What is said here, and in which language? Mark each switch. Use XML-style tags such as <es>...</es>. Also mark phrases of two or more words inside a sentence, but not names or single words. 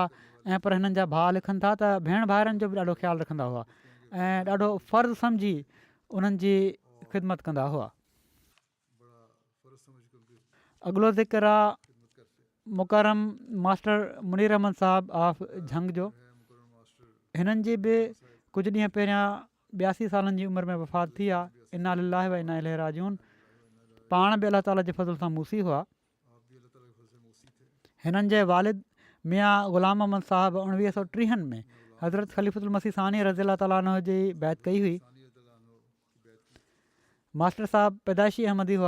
<sd>ऐं पर हिननि जा भाउ लिखनि था त भेण भाइरनि जो बि ॾाढो ख़्यालु रखंदा हुआ ऐं ॾाढो फ़र्ज़ु सम्झी उन्हनि जी ख़िदमत कंदा हुआ। अॻिलो ज़िक्र आहे मुकरम मास्टर मुनीर अहमद साहब ऑफ झंग जो, हिननि जी बि कुझु ॾींहं पहिरियां 82 सालनि जी उमिरि में वफ़ात थी आहे।</sd> <ar>إنا لله وإنا إليه راجعون.</ar> <sd>पाण बि अलाह ताला जे फज़ल सां मूसी हुआ। हिननि जे वालिद मियां ग़ुलाम अहमद साहबु 1930 में हज़रत ख़लीफ़ुल मसीह सानी</sd> <ar>رضي الله تعالى عنه</ar> <sd>जी बैत कई हुई। मास्टर साहबु पैदाइशी अहमदी हुआ।</sd>